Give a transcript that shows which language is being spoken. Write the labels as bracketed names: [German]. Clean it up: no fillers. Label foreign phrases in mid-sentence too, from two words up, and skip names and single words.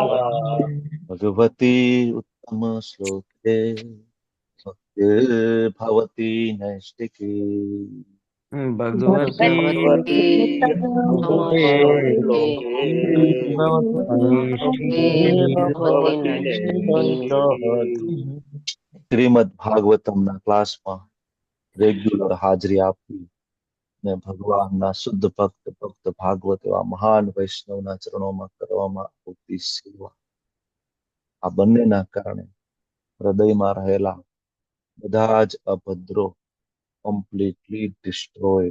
[Sanskrit] भगवती उत्तम श्लोके भक्तिर्भवति नैष्टिकी. ભગવતે भगवती नमोस्तुते। भक्तिर्भवति भक्तिर्भवति नैष्ठिकी। नैष्ठिकी [Gujarati] શ્રીમદ ભાગવતમના ક્લાસમાં રેગ્યુલર હાજરી આપવી ને ભગવાનના શુદ્ધ ભક્ત ભક્ત ભાગવત એવા મહાન વૈષ્ણવના ચરણોમાં કરવામાં આવતી સેવા, આ બંનેના કારણે હૃદયમાં રહેલા બધા જ અભદ્રો [English] completely destroyed.